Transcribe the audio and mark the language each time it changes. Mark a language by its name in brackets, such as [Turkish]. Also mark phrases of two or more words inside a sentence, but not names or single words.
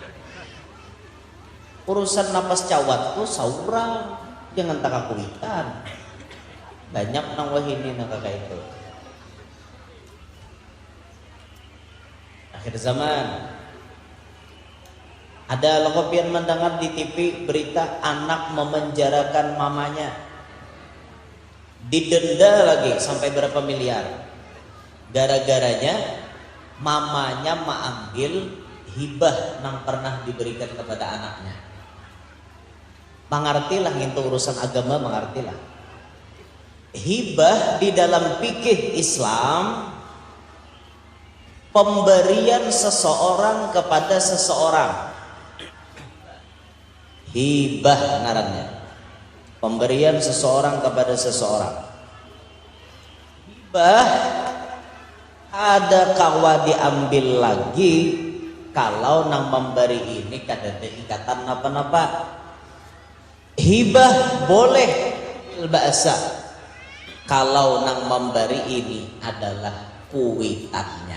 [Banjar] Urusan napas cawat tuh saurang, jangan tak kuitan. Banyak nang wahini nang kayak itu. [Indonesian] Akhir zaman ada lokopian mendengar di TV berita anak memenjarakan mamanya, didenda lagi sampai berapa miliar. Gara-garanya mamanya mengambil hibah yang pernah diberikan kepada anaknya. Mengertilah itu urusan agama, mengertilah. Hibah di dalam fikih Islam pemberian seseorang kepada seseorang. [Banjar] Hibah ngarannya. [Indonesian] Pemberian seseorang kepada seseorang. [Banjar] Hibah ada kawa diambil lagi kalau nang memberi ini kada ada ikatan apa-apa. Hibah boleh bahasa kalau nang memberi ini adalah kuitannya.